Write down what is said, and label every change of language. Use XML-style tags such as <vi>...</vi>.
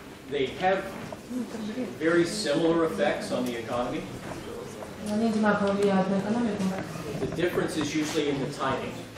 <en>They have very similar effects on the economy.</en> <ru>Они одинаково влияют на экономику.</ru> <en>The difference is usually in the timing.</en>